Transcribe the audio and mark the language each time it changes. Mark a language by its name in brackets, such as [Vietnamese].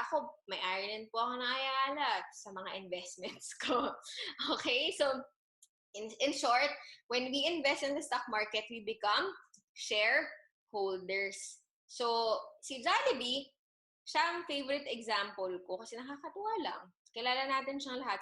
[Filipino] Ako, may-ari rin po ako ng Ayala sa mga investments ko. [English] Okay? So, in short, when we invest in the stock market, we become shareholders. [Filipino] So, si Jollibee, siya ang favorite example ko kasi nakakatuwa lang. Kilala natin siyang lahat.